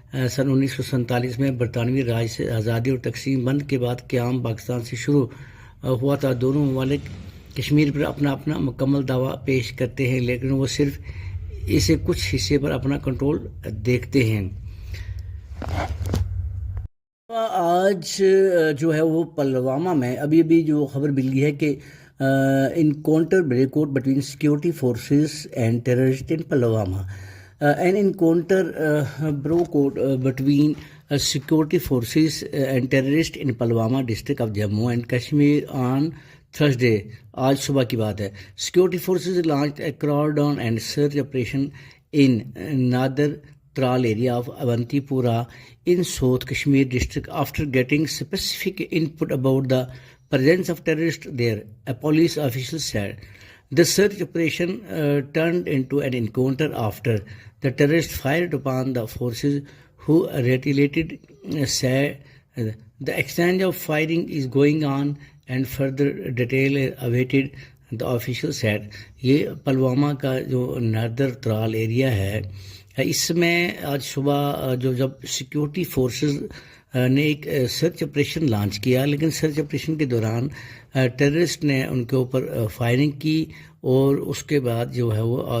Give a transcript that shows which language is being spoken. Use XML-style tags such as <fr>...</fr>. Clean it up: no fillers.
<ur>سن 1947 میں برطانوی راج سے آزادی اور تقسیم بند کے بعد قیام پاکستان سے شروع ہوا تھا۔ دونوں ممالک کشمیر پر اپنا مکمل دعویٰ پیش کرتے ہیں، لیکن وہ صرف اسے کچھ حصے پر اپنا کنٹرول دیکھتے ہیں۔ آج جو ہے وہ پلوامہ میں ابھی جو خبر ملی ہے کہ</ur> <en>encounter break out between security forces and terrorists in Palwama. An encounter broke out between security forces and terrorists in Palwama district of Jammu and Kashmir on Thursday.</en> <ur>آج صبح کی بات ہے۔</ur> <en>Security forces launched a crackdown and search operation in Nadar Tral area of Avantipura in South Kashmir district after getting specific input about the presence of terrorists there, a police official said. The search operation turned into an encounter after the terrorists fired upon the forces who retaliated, said. The exchange of firing is going on and further detail awaited, the official said.</en> <ur>یہ پلوامہ کا جو نادر Tral area ہے، اس میں آج صبح جب security forces نے ایک سرچ آپریشن لانچ کیا، لیکن سرچ آپریشن کے دوران ٹیررسٹ نے ان کے اوپر فائرنگ کی اور اس کے بعد جو ہے وہ</ur>